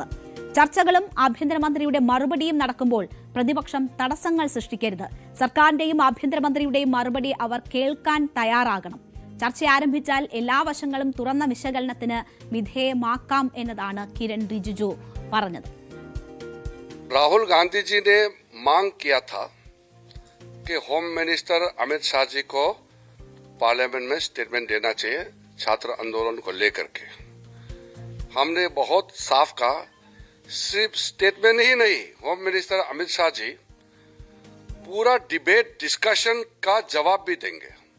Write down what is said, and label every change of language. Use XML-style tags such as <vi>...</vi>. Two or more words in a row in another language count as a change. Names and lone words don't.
<ml>ചർച്ചകളും ആഭ്യന്തരമന്ത്രിയുടെ മറുപടിയും നടക്കുമ്പോൾ പ്രതിപക്ഷം തടസ്സങ്ങൾ സൃഷ്ടിക്കരുത്. സർക്കാരിന്റെയും ആഭ്യന്തരമന്ത്രിയുടെയും മറുപടി അവർ കേൾക്കാൻ തയ്യാറാകണം. ചർച്ച ആരംഭിച്ചാൽ എല്ലാ വശങ്ങളും തുറന്ന വിശകലനത്തിന് വിധേയമാക്കാം എന്നതാണ് കിരൺ റിജിജു പറഞ്ഞത്.</ml> <hi>राहुल गांधी जी ने मांग किया था कि</hi> <en>home minister</en> <hi>अमित शाह जी को पार्लियामेंट में स्टेटमेंट देना चाहिए छात्र आंदोलन को लेकर के। हमने बहुत साफ कहा, सिर्फ स्टेटमेंट ही नहीं,</hi> <en>home minister</en> <hi>अमित शाह जी पूरा</hi> <en>debate discussion</en> <hi>का जवाब भी देंगे।</hi>